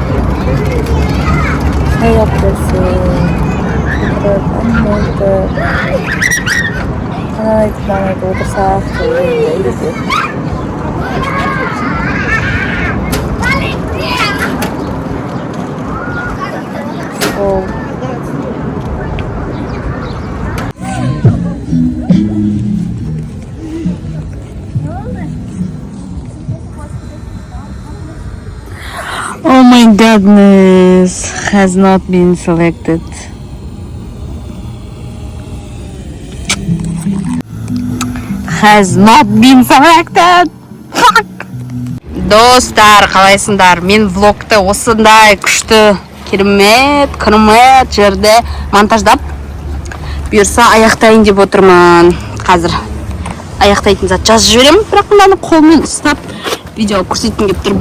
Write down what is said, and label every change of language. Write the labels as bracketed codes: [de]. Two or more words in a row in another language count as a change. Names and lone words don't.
[kk] Шай берсе, отырып, әңгіме айтып, қанан айтып отырсақ, үйде. Сол. [en] Oh my goodness, has not been selected. Has not been selected. Fuck. [kk] Достар, қалайсыңдар? Мен влогты осындай күшті, керемет жерде монтаждап, бұйырса аяқтайын деп отырмын. Қазір аяқтайтын зат жазып жіберемін, бірақ мынаны қолмен ұстап видео көрсеткім келіп тұр.